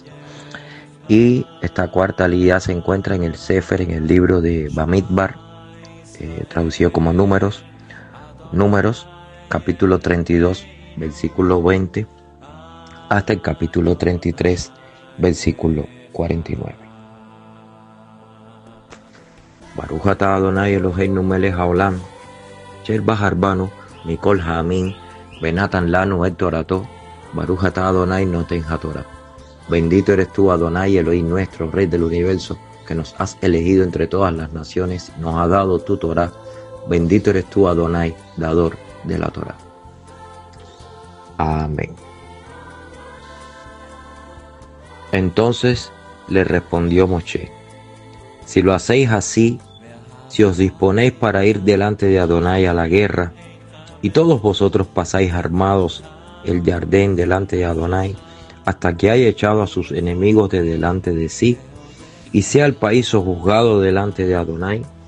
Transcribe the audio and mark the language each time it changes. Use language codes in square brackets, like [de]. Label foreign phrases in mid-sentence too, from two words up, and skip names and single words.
[es] Y esta cuarta aliyá se encuentra en el Sefer, en el libro de Bamidbar, traducido como Números, capítulo 32, versículo 20, hasta el capítulo 33, versículo 49. [he] ברוך אתה אדוני אלהינו מלך העולם אשר בחר בנו מכל העמים ונתן לנו את תורתו ברוך אתה אדוני נותן התורה. [es] Bendito eres tú, Adonai Elohim nuestro, Rey del universo, que nos has elegido entre todas las naciones, nos ha dado tu Torah. Bendito eres tú, Adonai, dador de la Torah. Amén. Entonces le respondió Moshe: si lo hacéis así, si os disponéis para ir delante de Adonai a la guerra, y todos vosotros pasáis armados el Jardén delante de Adonai, hasta que haya echado a sus enemigos de delante de sí, y sea el país sojuzgado delante de Adonai,